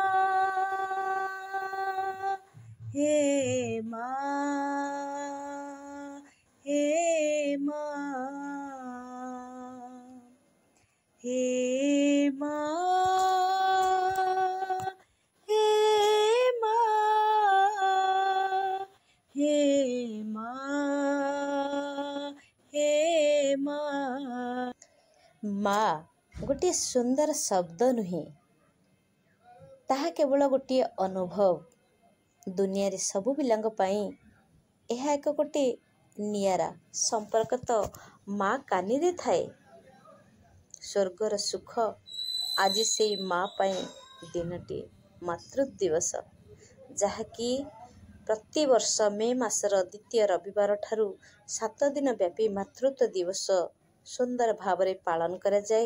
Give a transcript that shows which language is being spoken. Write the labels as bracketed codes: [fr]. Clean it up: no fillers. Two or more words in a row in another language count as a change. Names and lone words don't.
[or] ହେ ମା ହେ ମା ହେ ମା ହେ ମା ହେ ମା ହେ ମା ମା ଗୋଟିଏ ସୁନ୍ଦର ଶବ୍ଦ ନୁହେଁ, ତାହା କେବଳ ଗୋଟିଏ ଅନୁଭବ। ଦୁନିଆରେ ସବୁ ପିଲାଙ୍କ ପାଇଁ ଏହା ଏକ ଗୋଟିଏ ନିଆରା ସମ୍ପର୍କ ତ ମା କାନିରେ ଥାଏ। ସ୍ୱର୍ଗର ସୁଖ ଆଜି ସେଇ ମା ପାଇଁ ଦିନଟିଏ ମାତୃ ଦିବସ, ଯାହାକି ପ୍ରତିବର୍ଷ ମେ ମାସର ଦ୍ୱିତୀୟ ରବିବାର ଠାରୁ 7 ଦିନ ବ୍ୟାପୀ ମାତୃତ୍ୱ ଦିବସ ସୁନ୍ଦର ଭାବରେ ପାଳନ କରାଯାଏ।